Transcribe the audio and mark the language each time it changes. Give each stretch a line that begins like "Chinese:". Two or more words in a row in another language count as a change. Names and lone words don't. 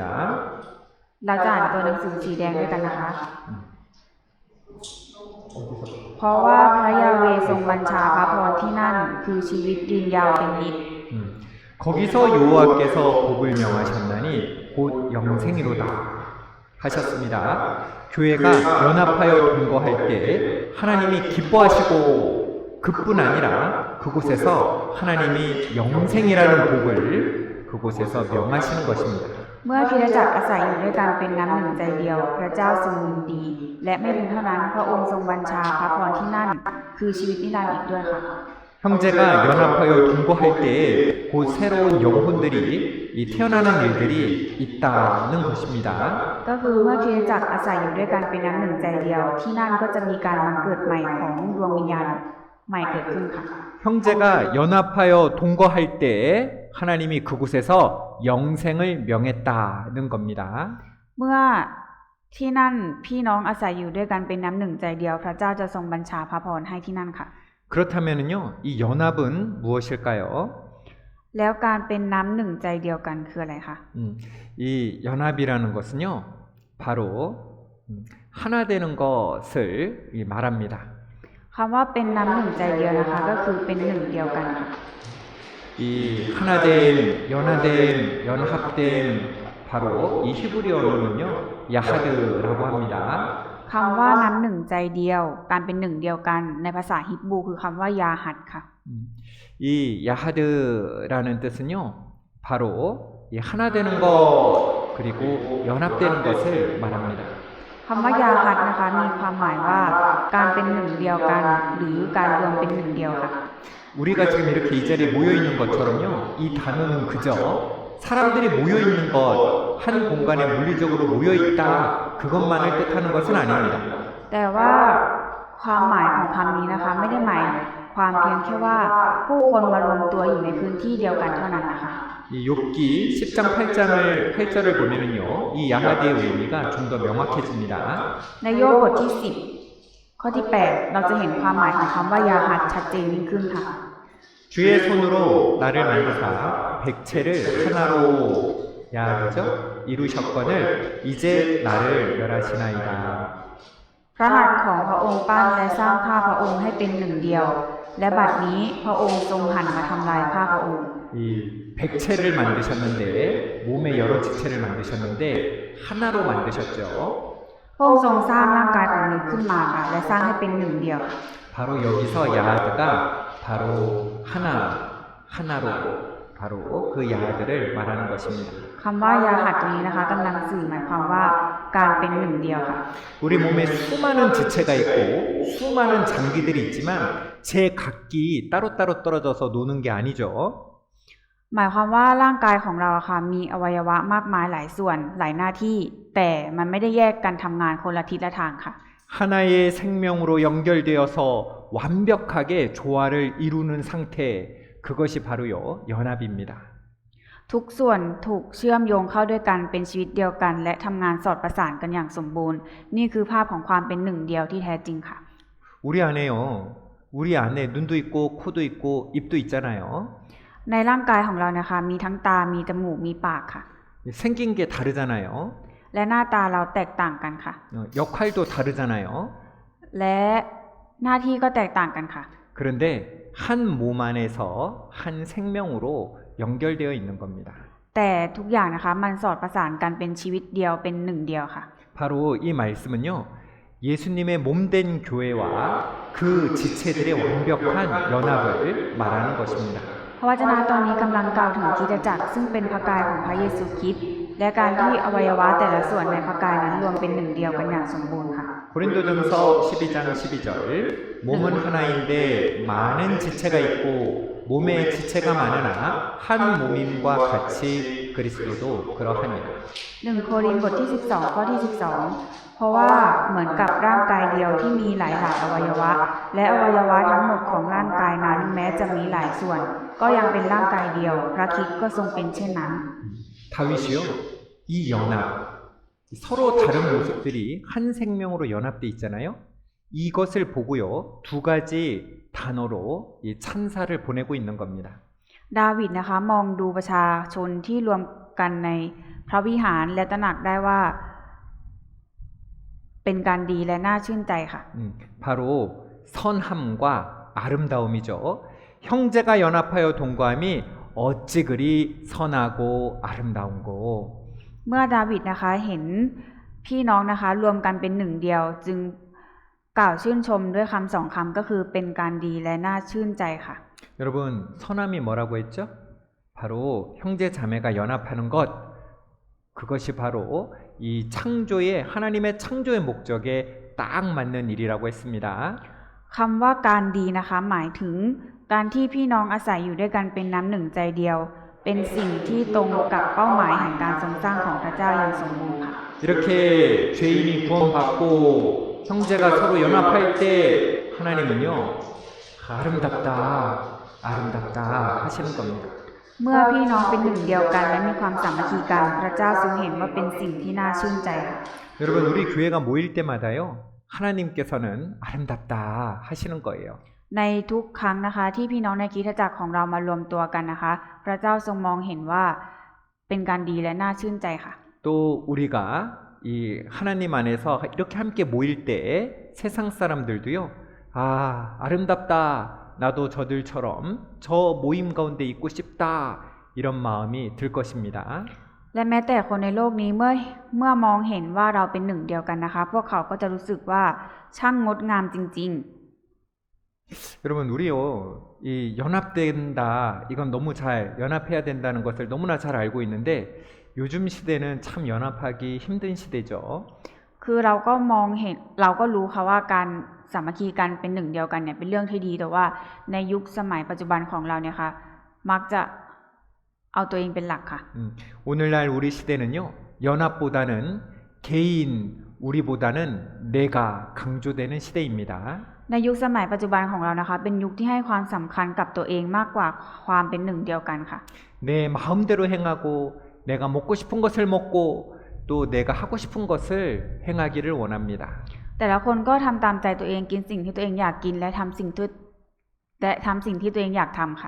Thai: เราจะอ่านตัวหนังสือสีแดงด้วยกันนะคะ เพราะว่าพระยาเวห์ทรงบัญชาพระพรที่นั่นคือชีวิตยืนยาวเป็นนิจ
Korean: 거기서 여호와께서 복을 명하셨나니 곧 영생이로다 하셨습니다. 교회가 연합하여 동거할 때 하나님이 기뻐하시고 그뿐 아니라 그곳에서 하나님이 영생이라는 복을 그곳에서 명하시는 것입니다.
Thai: เมื่อคริสตจักรอาศัยอยู่ด้วยกันเป็นน้ำหนึ่งใจเดียวพระเจ้าทรงยินดีและไม่เพียงเท่านั้นพระองค์ทรงบัญชาพระพรที่นั่นคือชีวิตนิรันดร์อีกด้วยค่ะ
Korean: 형제가 연합하여 동거할 때 곧 새로운 영혼들이 이 태어나는 일들이 있다는 것입니다.
Thai: ก็คือเมื่อคริสตจักรอาศัยอยู่ด้วยกันเป็นน้ำหนึ่งใจเดียวที่นั่นก็จะมีการบังเกิดใหม่ของดวงวิญญาณใหม่เกิดขึ้นค่ะ
Korean: 형제가 연합하여 동거할 때 하나님이 그곳에서 영생을 명했다는 겁니다.
Thai: เมื่อที่นั่นพี่น้องอาศัยอยู่ด้วยกันเป็นน้ำหนึ่งใจเดียวพระเจ้าจะทรงบัญชาพระพรให้ที่นั่นค่ะ
Korean: 그렇다면은요, 이 연합은 무엇일까요?
Thai: แล้วการเป็นน้ำหนึ่งใจเดียวกันคืออะไรคะ
Korean: 이 연합이라는 것은요, 바로 하나 되는 것을 말합니다.
Thai: คำว่าเป็นน้ำหนึ่งใจเดียวนะคะก็คือเป็นหนึ่งเดียวกันค่ะ
Korean: 이 하나됨, 연화됨, 연합됨 바로 이 히브리 언어는요 야하드라고 합니다.
Thai: คำว่าน้ำหนึ่งใจเดียว การเป็นหนึ่งเดียวกัน ในภาษาฮิบรูคือคำว่ายาหัดค่ะ
Korean: 이 야하드라는 뜻은요, 바로 이 하나 되는 것 그리고 연합되는 것을 말합니다.
Thai: คำว่ายาหัดนะคะมีความหมายว่าการเป็นหนึ่งเดียวกัน หรือการรวมเป็นหนึ่งเดียวค่ะ
Korean: 우리가 지금 이렇게 이 자리에 모여 있는 것처럼요, 이 단어는 그저 사람들이 모여 있는 것, 한 공간에 물리적으로 모여 있다, 그것만을 뜻하는 것은 아닙니다.
Thai: แต่ว่าความหมายของคำนี้นะคะ ไม่ได้หมายความเพียงแค่ว่าผู้คนมารวมตัวอยู่ในพื้นที่เดียวกันเท่านั้นนะคะ
Korean: 이 욥기 10장 8절을 보면은요, 이 야하드의 의미가 좀 더 명확해집니다.
Thai: ในโยบทที่ 10 ข้อที่ 8 เราจะเห็นความหมายของคำว่ายาหัดชัดเจนยิ่งขึ้นค่ะ
Korean: 주의 손으로 나를 만드사 백체를 하나로 야하죠? 이루셨거늘 이제 나를 멸하시나이다.
Thai: พระหัตถ์ของพระองค์ปั้นและสร้างข้าพระองค์ให้เป็นหนึ่งเดียว และบัดนี้พระองค์ทรงหันมาทำลายข้าพระองค์
Korean: 이 백체를 만드셨는데 몸의 여러 지체를 만드셨는데 하나로 만드셨죠.
Thai: พระองค์ทรงสร้างร่างกายของมนุษย์ขึ้นมาค่ะ และสร้างให้เป็นหนึ่งเดียว
Korean: 바로 여기서 야하드가 바로 하나로 바로 그 야하드를 말하는 것입니다.
Thai: คำว่ายาหัดตรงนี้นะคะกำลังสื่อหมายความว่าการเป็นหนึ่งเดียวค่ะ
Korean: 우리 몸에 수많은 지체가 있고 수많은 장기들이 있지만 제 각기 따로따로 떨어져서 노는 게 아니죠.
Thai: หมายความว่าร่างกายของเราค่ะมีอวัยวะมากมายหลายส่วนหลายหน้าที่ แต่มันไม่ได้แยกกันทำงานคนละทิศละทางค่ะ
Korean: 하나의 생명으로 연결되어서 완벽하게 조화를 이루는 상태, 그것이 바로요 연합입니다.
Thai: ทุกส่วนถูกเชื่อมโยงเข้าด้วยกันเป็นชีวิตเดียวกัน และทำงานสอดประสานกันอย่างสมบูรณ์ นี่คือภาพของความเป็นหนึ่งเดียวที่แท้จริงค่ะ
Korean: 우리 안에 눈도 있고 코도 있고 입도 있잖아요.
Thai: ในร่างกายของเรานะคะมีทั้งตา มีจมูก มีปากค่ะ
Korean: 생긴 게 다르잖아요.
Thai: และหน้าตาเราแตกต่างกันค่ะ
Korean: 역할도 다르잖아요.
Thai: และหน้าที่ก็แตกต่างกันค่ะ
Korean: 그런데 한 몸 안에서 한 생명으로 연결되어 있는 겁니다.
Thai: แต่ทุกอย่างนะคะมันสอดประสานกันเป็นชีวิตเดียวเป็นหนึ่งเดียวค่ะ
Korean: 바로 이 말씀은요, 예수님의 몸된 교회와 그 지체들의 완벽한 연합을 말하는 것입니다.
Thai: พระวจนะตอนนี้กำลังกล่าวถึงคริสตจักรซึ่งเป็นพระกายของพระเยซูคริสต์และการที่อวัยวะแต่ละส่วนในพระกายนั้นรวมเป็นหนึ่งเดียวกันอย่างสมบูรณ์ค่ะ
Korean: 고린도전서 12장 12절 몸은 하나인데 많은 지체가 있고 몸에 지체가 많으나 한 몸임과 같이 그리스도도 그러하니라.
Thai: 1 โครินธ์บทที่ 12 ข้อที่ 12 เพราะว่าเหมือนกับร่างกายเดียวที่มีหลายอวัยวะ และอวัยวะทั้งหมดของร่างกายนั้นแม้จะมีหลายส่วน ก็ยังเป็นร่างกายเดียว พระคริสต์ก็ทรงเป็นเช่นนั้น
Korean: 다윗이요, 이 연합, 서로 다른 모습들이 한 생명으로 연합돼 있잖아요. 이것을 보고요, 두 가지 단어로 이 찬사를 보내고 있는 겁니다.
Thai: ดาวิดนะคะมองดูประชาชนที่รวมกันในพระวิหารและตระหนักได้ว่าเป็นการดีและน่าชื่นใจค่ะ
Korean: 바로 선함과 아름다움이죠. 형제가 연합하여 동거함이 어찌 그리 선하고 아름다운고.
Thai: เมื่อดาวิดนะคะเห็นพี่น้องนะคะรวมกันเป็นหนึ่งเดียวจึงกล่าวชื่นชมด้วยคำสองคำก็คือเป็นการดีและน่าชื่นใจค่ะ
Korean: 여러분, 선함이 뭐라고 했죠? 바로 형제 자매가 연합하는 것, 그것이 바로 이 창조의 하나님의 창조의 목적에 딱 맞는 일이라고 했습니다.
Thai: คำว่าการดีนะคะหมายถึงการที่พี่น้องอาศัยอยู่ด้วยกันเป็นน้ำหนึ่งใจเดียว เป็นสิ่งที่ตรงกับเป้าหมายแห่งการทรงสร้างของพระเจ้าอย่างสมบูรณ์ค่ะ
Korean: 이렇게 죄인이 구원받고 형제가 서로 연합할 때 하나님은요, 아름답다, 아름답다 하시는 겁니다.
Thai: เมื่อพี่น้องเป็นหนึ่งเดียวกันและมีความสามัคคีกันพระเจ้าทรงเห็นว่าเป็นสิ่งที่น่าชื่นใจค่ะ
Korean: 여러분, 우리 교회가 모일 때마다요, 하나님께서는 아름답다 하시는 거예요.
Thai: ในทุกครั้งนะคะที่พี่น้องในคริสตจักรของเรามารวมตัวกันนะคะ พระเจ้าทรงมองเห็นว่าเป็นการดีและน่าชื่นใจค่ะ
Korean: 또 우리가 이 하나님 안에서 이렇게 함께 모일 때 세상 사람들도요, 아, 아름답다. 나도 저들처럼 저 모임 가운데 있고 싶다. 이런 마음이 들 것입니다.
Thai: และแม้แต่คนในโลกนี้เมื่อมองเห็นว่าเราเป็นหนึ่งเดียวกันนะคะ พวกเขาก็จะรู้สึกว่าช่างงดงามจริง
Korean: 여러분 우리요 이 연합된다 이건 너무 잘 연합해야 된다는 것을 너무나 잘 알고 있는데 요즘 시대는 참 연합하기 힘든 시대죠.
Thai: ๆ คือเราก็มองเห็นเราก็รู้ค่ะว่าการสามัคคีกันเป็นหนึ่งเดียวกันเนี่ยเป็นเรื่องที่ดีแต่ว่าในยุคสมัยปัจจุบันของเราเนี่ยค่ะมักจะเอาตัวเองเป็นหลักค่ะ
Korean: 오늘날 우리 시대는요 연합보다는 개인 우리보다는 내가 강조되는 시대입니다.
Thai: ในยุคสมัยปัจจุบันของเรานะคะเป็นยุคที่ให้ความสำคัญกับตัวเองมากกว่าความเป็นหนึ่งเดียวกันค่ะ
Korean: 내 마음대로 행하고 내가 먹고 싶은 것을 먹고 또 내가 하고 싶은 것을 행하기를 원합니다.
Thai: แต่ละคนก็ทำตามใจตัวเองกินสิ่งที่ตัวเองอยากกินและทำสิ่งที่ตัวเองอยากทำค่ะ